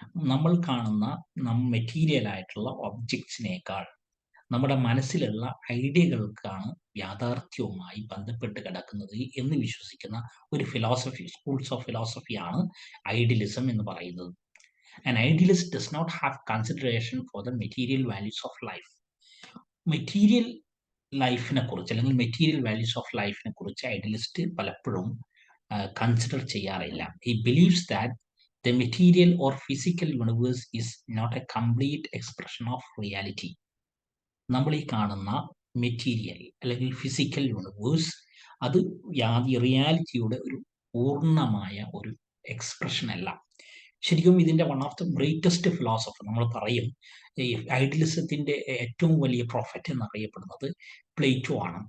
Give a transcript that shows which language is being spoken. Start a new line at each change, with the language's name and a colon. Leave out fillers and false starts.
Malayalam: നമ്മൾ കാണുന്ന മെറ്റീരിയൽ ആയിട്ടുള്ള ഒബ്ജക്ട്സിനേക്കാൾ നമ്മുടെ മനസ്സിലുള്ള ഐഡിയകൾക്കാണ് യാഥാർത്ഥ്യവുമായി ബന്ധപ്പെട്ട് കിടക്കുന്നത് എന്ന് വിശ്വസിക്കുന്ന ഒരു സ്കൂൾസ് ഓഫ് ഫിലോസഫിയാണ് ഐഡിയലിസം എന്ന് പറയുന്നത്.
English: An idealist does not have consideration for the material values of life.
Malayalam: Material ലൈഫിനെ കുറിച്ച് അല്ലെങ്കിൽ മെറ്റീരിയൽ വാല്യൂസ് ഓഫ് ലൈഫിനെ കുറിച്ച് ഐഡിയലിസ്റ്റ് പലപ്പോഴും കൺസിഡർ ചെയ്യാറില്ല.
English: He believes that the material or physical universe is not a complete expression of reality.
Malayalam: നമ്മൾ ഈ കാണുന്ന മെറ്റീരിയൽ അല്ലെങ്കിൽ ഫിസിക്കൽ യൂണിവേഴ്സ് അത് റിയാലിറ്റിയുടെ ഒരു പൂർണ്ണമായ ഒരു എക്സ്പ്രഷൻ അല്ല. ശരിക്കും ഇതിൻ്റെ
English: one of the greatest philosopher
Malayalam: നമ്മൾ പറയും ഈ ഐഡിയലിസത്തിൻ്റെ ഏറ്റവും വലിയ പ്രൊഫറ്റ് എന്നറിയപ്പെടുന്നത് പ്ലേറ്റോ ആണ്.